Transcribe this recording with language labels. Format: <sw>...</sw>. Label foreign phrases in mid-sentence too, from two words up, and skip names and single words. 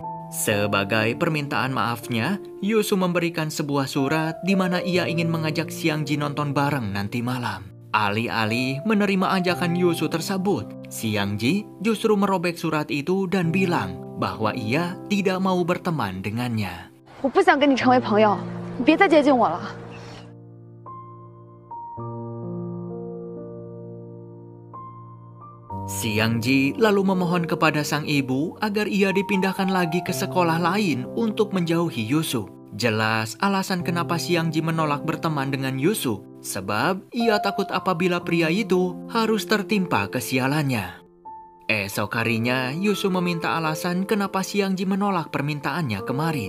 <id>Sebagai permintaan maafnya, Yusu memberikan sebuah surat di mana ia ingin mengajak Xiang Ji nonton bareng nanti malam. Alih-alih menerima ajakan Yusu tersebut, Xiang Ji justru merobek surat itu dan bilang bahwa ia tidak mau berteman dengannya.</id> <zh>我不想跟你成为朋友，你别再接近我了。</zh> <id>Xiang Ji lalu memohon kepada sang ibu agar ia dipindahkan lagi ke sekolah lain untuk menjauhi Yusu. Jelas alasan kenapa Xiang Ji menolak berteman dengan Yusu, sebab ia takut apabila pria itu harus tertimpa kesialannya. Esok harinya, Yusu meminta alasan kenapa Xiang Ji menolak permintaannya kemarin.</id>